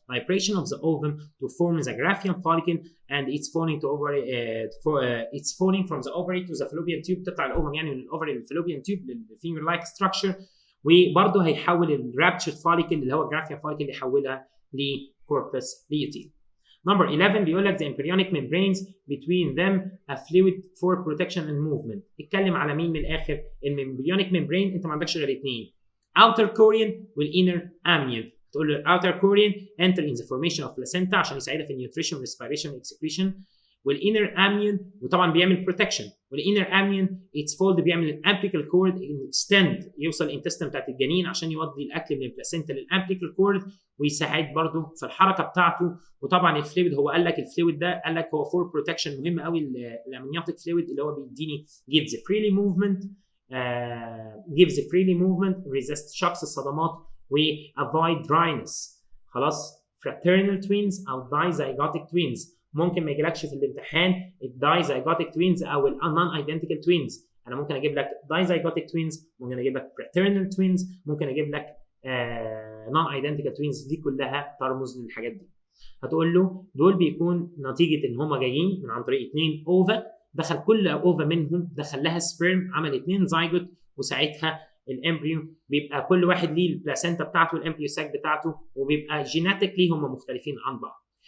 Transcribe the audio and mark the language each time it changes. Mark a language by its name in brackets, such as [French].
[English] Vibration of the ovum to form the graphian follicle and it's falling to ovary it's falling from the ovary to the fallopian tube. [Arabic] تطلع الاوفم يعني من الاوفري للفالوبيان تيوب للفينجر لايك ستراكشر. وبرضو هيحول الرابتشر فوليكل اللي هو الجرافيان فوليكل يحولها لكوربس ليوتين. [English] Number 11 [Arabic] بيقول لك [English] the embryonic membranes between them a fluid for protection and movement. [Arabic] اتكلم على مين من الاخر؟ الامبريونيك ممبرين انت ما عندكش غير اثنين outer chorion والinner amnion. [English] تقول له outer chorion enter in the formation of placenta [Arabic] عشان يساعدها في [English] nutrition respiration excretion. [Arabic] والinner amnion وطبعا بيعمل protection. والinner amnion its fold بيعمل الامبليكال cord extend يوصل الانتستين بتاعت الجنين عشان يودي الاكل من البلاسينتا للامبليكال cord ويساعد برضه في الحركه بتاعته. وطبعا الفلويد هو قال لك الفلويد ده قال لك هو فور بروتكشن مهم قوي. الامنيوتيك فلويد اللي هو بيديني [English] gives freely movement gives freely movement, resist shocks الصدمات، و avoid dryness. [Arabic] خلاص. fraternal twins او dizygotic twins ممكن ما يجيلكش في الامتحان الدايزايجوتيك توينز او النون ايدنتيكال توينز. انا ممكن اجيب لك دايزايجوتيك توينز، ممكن اجيب لك fraternal توينز، ممكن اجيب لك نون ايدنتيكال توينز. دي كلها ترمز للحاجات دي. هتقول له دول بيكون نتيجه ان هم جايين من عن طريق 2 اوفا، دخل كل اوفا منهم دخل لها سبيرم، عمل 2 زايجوت، وساعتها الامبريو بيبقى كل واحد ليه البلاسينتا بتاعته والامبريو ساك بتاعته، وبيبقى جيناتيكلي هم مختلفين عن بعض.